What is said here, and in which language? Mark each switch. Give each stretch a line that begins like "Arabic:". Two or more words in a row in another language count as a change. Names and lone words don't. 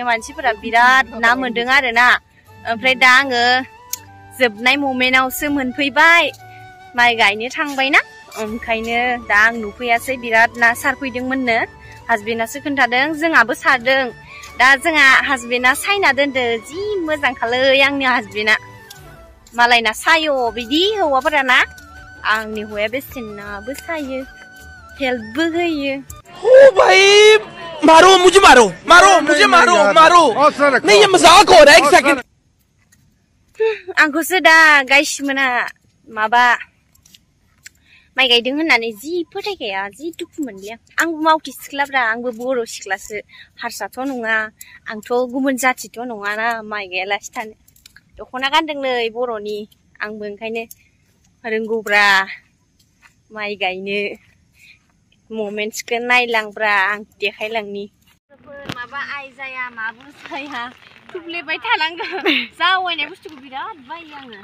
Bodo: मानसिफोरा बिराद ना मोनदों आरो ना ओमफ्राय दा आङो जोबनाय मोमेन्टआवसो मोनफैबाय माइ गायनो थांबायना ओंखायनो दा आं नुफैयासै बिराद ना सारफैदोंमोननो हासबेन्डआसो खोन्थादों जोंहाबो सारदों दा जोंहा हासबेन्डआ सायना दोनदो जि मोजां खालै आंनि हासबेन्डआ मालायना सायो बिदि हौवाफोरा ना आंनि हौवाया बेसेनाबो सायो हेल्पबो होयो
Hindi: ओ भाई मारो मुझे मारो मारो मुझे मारो मारो नहीं ये मजाक हो रहा है एक सेकंड
Bodo: आंखौसो दा गायसिमोना माबा माइ गायदों होननानै जि फोथायखाया जि दुखु मोनलै आंबो मावथि सिख्लाब्रा आंबो बर' सिख्लासो हारसाथ' नङा आंथ' गुबुन जाथिथ' नङाना माइ गायालासे थानो दख'ना गानदोंलै बर'नि आंबो ओंखायनो रोंगौब्रा माइ गायनो मोमेन्टसखौ नायलांब्रा आं देखायलांनि माबा आइ जाया माबो जाया थुफ्लेबाय थानांगौ जावायनाय बुस्थुखौ बिराद बायो आङो